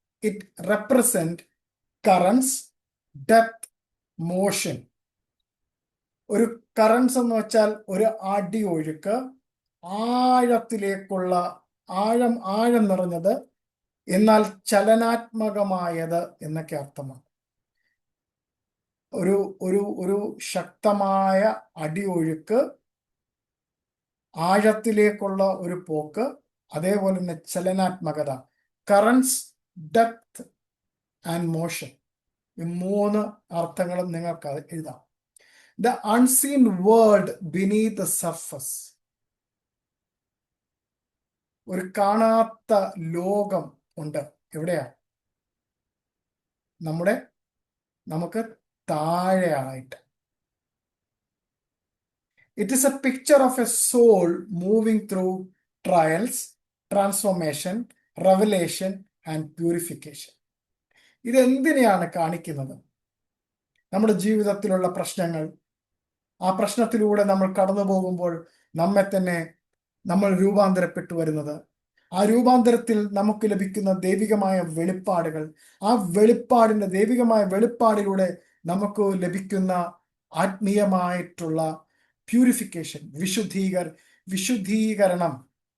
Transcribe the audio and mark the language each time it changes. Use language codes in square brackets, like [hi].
[en] It represent currents, depth, motion. [ml] ഒരു currents എന്ന് വെച്ചാൽ ഒരു അടി ഒഴുക്ക്, ആഴത്തിലേക്കുള്ള ആഴം നിറഞ്ഞത്, എന്നാൽ ചലനാത്മകമായത് എന്നൊക്കെ അർത്ഥമാണ്. ഒരു ഒരു ഒരു ശക്തമായ അടി ഒഴുക്ക്, ആഴത്തിലേക്കുള്ള ഒരു പോക്ക്, അതേപോലെ തന്നെ ചലനാത്മകത. [en] Currents, depth and motion. [ml] ഈ 3 അർത്ഥങ്ങളും നിങ്ങൾക്ക് എഴുതാം. [en] The unseen world beneath the surface. [ml] ഒരു കാണാത്ത ലോകം ഉണ്ട്. എവിടെയാ? നമുക്ക് താഴെയായിട്ട്. [en] It is a picture of a soul moving through trials, transformation, revelation and purification. [ml] ഇത് എന്തിനെയാണ് കാണിക്കുന്നത്? നമ്മുടെ ജീവിതത്തിലുള്ള പ്രശ്നങ്ങൾ, ആ പ്രശ്നത്തിലൂടെ നമ്മൾ കടന്നു പോകുമ്പോൾ നമ്മെ തന്നെ നമ്മൾ രൂപാന്തരപ്പെട്ടു വരുന്നത്, ആ രൂപാന്തരത്തിൽ നമുക്ക് ലഭിക്കുന്ന ദൈവികമായ വെളിപ്പാടുകൾ, ആ ദൈവികമായ വെളിപ്പാടിലൂടെ നമുക്ക് ലഭിക്കുന്ന ആത്മീയമായിട്ടുള്ള പ്യൂരിഫിക്കേഷൻ, വിശുദ്ധീകരണം.